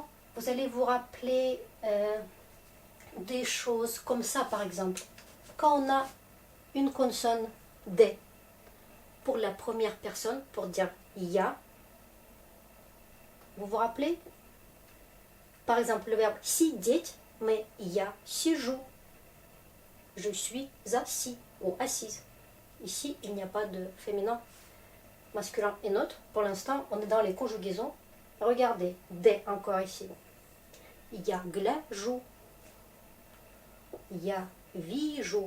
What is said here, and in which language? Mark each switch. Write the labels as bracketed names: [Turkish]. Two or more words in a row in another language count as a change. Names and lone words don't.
[French] Vous allez vous rappeler des choses comme ça, par exemple. Quand on a une consonne D, pour la première personne, pour dire ya, vous vous rappelez? Par exemple, le verbe сидеть, mais [Russian] я сижу. [French] je suis assis ou assise. Ici, il n'y a pas de féminin, masculin et neutre. Pour l'instant, on est dans les conjugaisons. Regardez, des encore ici. Il y a гляжу, il y a вижу.